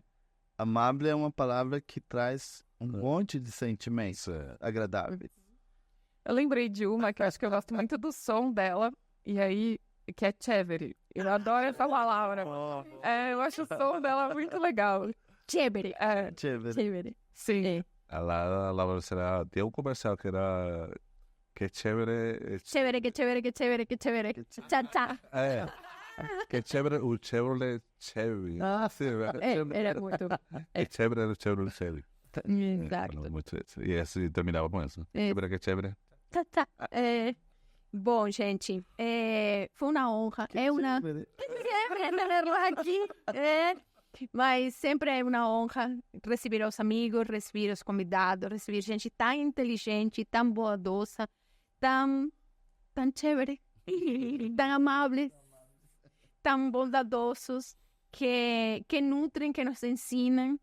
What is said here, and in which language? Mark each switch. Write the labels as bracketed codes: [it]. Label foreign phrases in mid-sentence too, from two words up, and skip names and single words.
[pt] Amable é uma palavra que traz um monte de sentimentos agradáveis. Eu lembrei de uma que eu acho que eu gosto muito do som dela, e aí, que é chévere. Eu adoro essa palavra. Eu acho o som dela muito legal. Chévere. Chévere. Chévere. Sim. Lá será, tem um comercial que era [es] que chévere. Chévere, que chévere, que chévere, que chévere. Tchá, tchá. Que chévere, [pt] o Chevrolet Chevy. Sim, Era muito. [es] Que chévere [pt] era o Chevrolet Chevy. Exato. Muito, e esse terminava com isso. [es] Chévere, que chévere. Tchá, tchá. [pt] Bom, gente, foi uma honra. Chévere. [es] Tenerlo aqui. [pt] Mas sempre é uma honra receber os amigos, receber os convidados, receber gente tão inteligente, tão bondosa, tão chévere, tão amáveis, tão bondadosos, que nutrem, que nos ensinam.